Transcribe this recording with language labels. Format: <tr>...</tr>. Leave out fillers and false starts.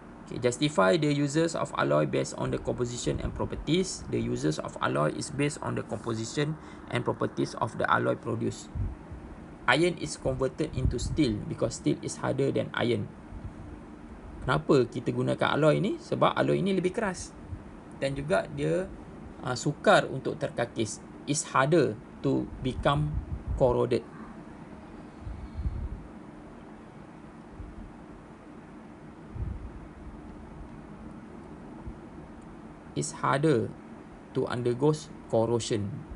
<en>Okay, justify the uses of alloy based on the composition and properties. The uses of alloy is based on the composition and properties of the alloy produced. Iron is converted into steel because steel is harder than iron.</en> <ms>Kenapa kita gunakan alloy ni? Sebab alloy ini lebih keras dan juga dia sukar untuk terkakis.</ms> <en>It's harder to become corroded. It's harder to undergo corrosion.</en>